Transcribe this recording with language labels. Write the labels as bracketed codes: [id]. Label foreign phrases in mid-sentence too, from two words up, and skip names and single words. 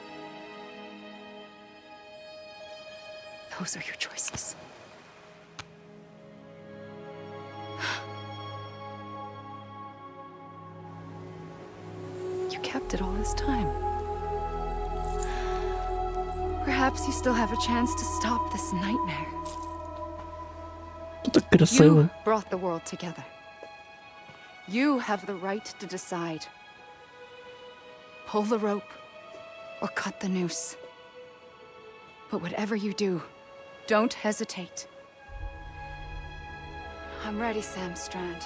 [en] Those are your choices. You kept it all this time. Perhaps you still have a chance to stop this nightmare. [uk] Тут так красиво. [en] You brought the world together. You have the right to decide. Pull the rope or cut the noose. But whatever you do, don't hesitate. I'm ready, Sam Strand.